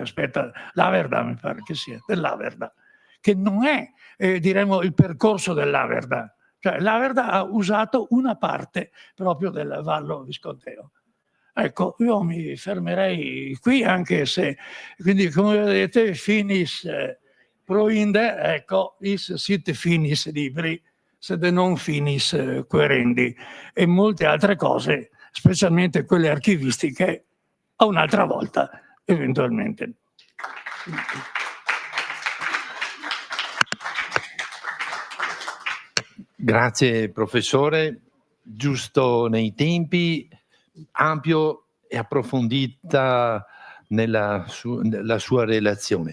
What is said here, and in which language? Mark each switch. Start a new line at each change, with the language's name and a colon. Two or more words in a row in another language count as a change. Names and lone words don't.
Italian: Aspetta, l'Averda mi pare che sia, dell'Averda, che non è, diremo, il percorso dell'Averda. Cioè l'Averda ha usato una parte proprio del Vallo Visconteo. Ecco, io mi fermerei qui, anche se, quindi come vedete,
Latin: finis proinde,
Italian: ecco,
Latin: is sit finis libri, sed non finis querendi,
Italian: e molte altre cose, specialmente quelle archivistiche, a un'altra volta, eventualmente. Grazie professore, giusto nei tempi, ampio e approfondita la sua relazione.